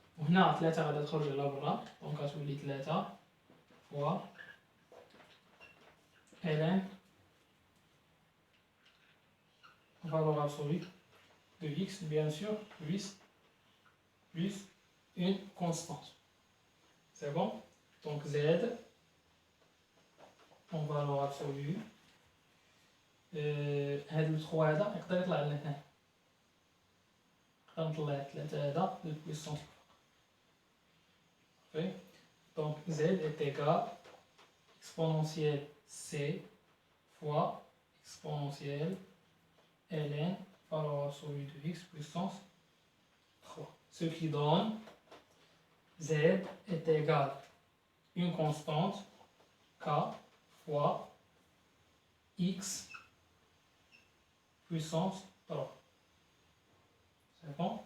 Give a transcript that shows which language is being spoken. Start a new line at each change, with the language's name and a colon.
Arabic: وهنا 3 غادا تخرج لبرا دونك غتولي 3 فوا
French: ln valeur absolue de x bien sûr plus une constante. C'est bon? Donc z en valeur absolue
Arabic: هاد ال 3 هذا يقدر يطلع لنا هنا نقدر نطلع 3 هذا للبويسونس.
French: Donc z est égal exponentielle c fois exponentielle ln valeur absolue de x puissance 3. Ce qui donne z est égal une constante k fois x puissance 3. C'est bon?